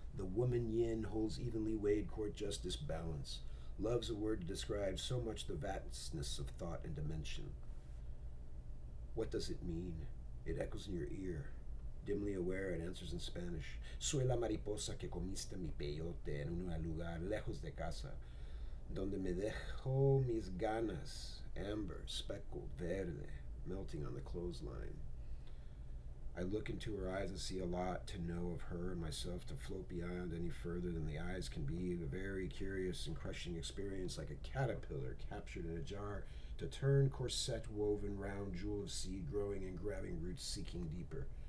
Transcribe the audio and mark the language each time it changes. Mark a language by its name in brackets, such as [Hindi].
[English] The woman yin holds evenly weighed court justice balance. Love's a word to describe so much the vastness of thought and dimension. What does it mean? It echoes in your ear. Dimly aware, it answers in Spanish. [Spanish] Soy la mariposa que comiste mi peyote en un lugar lejos de casa, donde me dejó mis ganas, [English] amber, speckled, [Spanish] verde, [English] melting on the clothesline. I look into her eyes and see a lot to know of her and myself to float beyond any further than the eyes can be. A very curious and crushing experience, like a caterpillar captured in a jar, to turn corset woven round jewel of seed growing and grabbing roots seeking deeper.